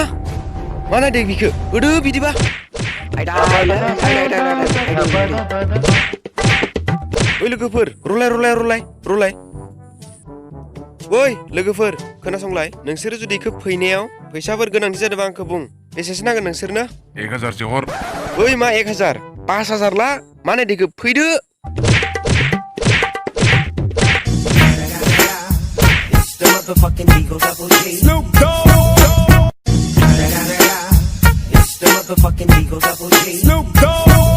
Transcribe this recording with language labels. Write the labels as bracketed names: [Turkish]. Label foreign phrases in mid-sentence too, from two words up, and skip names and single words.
[Bodo] मा नायदों बिखौ होदो बिदिबा ओइ लोगोफोर रलाय ओइ लोगोफोर खोनासंलाय नोंसोरो जुदि इखौ फैनायाव फैसाफोर गोनांथि जादोंबा आंखौ बुं बेसेसो नांगोन नोंसोरनो 1000 हर ओइ मा 1000 5000 ला मा नायदो इखौ फैदो [English] Snoop Dogg. It's the motherfucking Eagle Double G. Snoop Dogg.